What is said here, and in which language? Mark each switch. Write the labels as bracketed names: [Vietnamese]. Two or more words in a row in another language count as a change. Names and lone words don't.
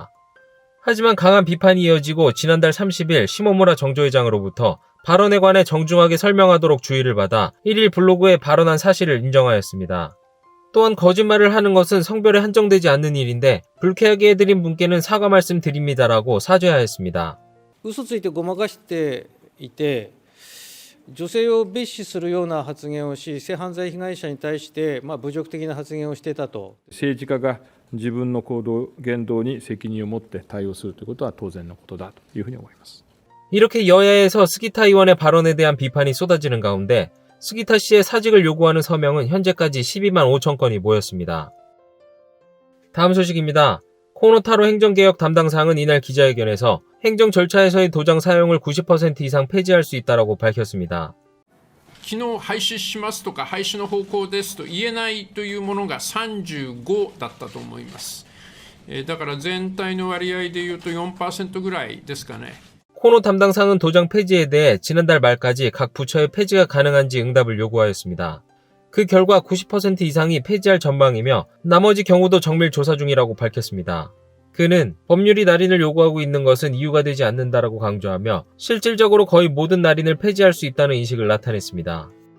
[Korean] 하지만 강한 비판이 이어지고 지난달 30일 시모무라 정조회장으로부터 발언에 관해 정중하게 설명하도록 주의를 받아 1일 블로그에 발언한 사실을 인정하였습니다. 또한 거짓말을 하는 것은 성별에 한정되지 않는 일인데 불쾌하게 해드린 분께는 사과 말씀 드립니다라고 사죄하였습니다. [Japanese] 嘘ついてごまかしていて、女性を蔑視するような発言をし、性犯罪被害者に対して侮辱的な発言をしていたと。政治家が自分の行動、言動に責任を持って対応するということは当然のことだというふうに思います。 [Korean] 이렇게 여야에서 스기타 의원의 발언에 대한 비판이 쏟아지는 가운데 스기타 씨의 사직을 요구하는 서명은 현재까지 12만 5천 건이 모였습니다. 다음 소식입니다. 코노타로 행정개혁 담당상은 이날 기자회견에서 행정 절차에서의 도장 사용을 90% 이상 폐지할 수 있다고 밝혔습니다. [Japanese] 昨日廃止しますとか廃止の方向ですと言えないというものが35だったと思います。だから全体の割合でいうと 4% ぐらいですかね。 [Korean] 코노 담당상은 도장 폐지에 대해 지난달 말까지 각 부처의 폐지가 가능한지 응답을 요구하였습니다. 그 결과 90% 이상이 폐지할 전망이며 나머지 경우도 정밀 조사 중이라고 밝혔습니다. 그는 법률이 날인을 요구하고 있는 것은 이유가 되지 않는다라고 강조하며 실질적으로 거의 모든 날인을 폐지할 수 있다는 인식을 나타냈습니다.